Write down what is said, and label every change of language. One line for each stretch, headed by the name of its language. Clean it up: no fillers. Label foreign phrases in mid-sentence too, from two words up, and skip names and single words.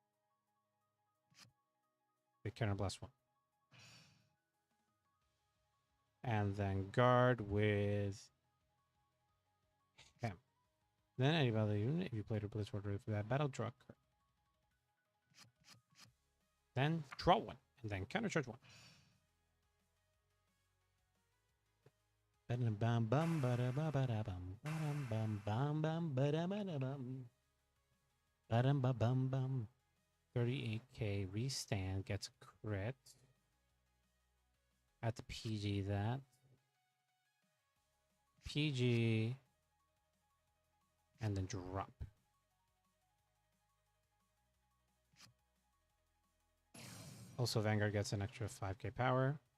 English: The counter blast 1. And then guard with him. Then any other unit, if you played a Blitz Order for that battle, draw a card. Then draw one, and then countercharge one. Bam bam bada ba bada bam bam bam bam bada bada bam bam bam bam. 38k restand gets a crit. Had to PG that. PG and then drop. Also, Vanguard gets an extra 5k power.